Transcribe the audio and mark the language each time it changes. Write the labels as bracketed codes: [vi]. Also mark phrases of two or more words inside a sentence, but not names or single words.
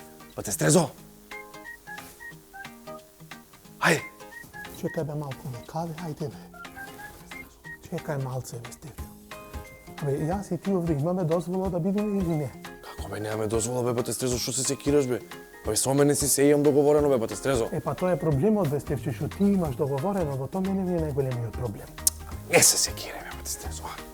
[mk] Бате Стрезо! Хајде! Чекај бе малко, не каве, хајде бе. Чекај малце, бе Стефио. Абе, јас и ти овде имаме дозвола да бидеме или не? Како бе, немаме дозвола, бе, Бате Стрезо, шо се секираш, бе? Па со мене си се имам договорено, бе, Бате Стрезо. Па тоа е проблемот, бе Стефче, што ти имаш договорено, во тоа мене ми е најголемиот проблем. Не се секире, бе, Бате Стрезо.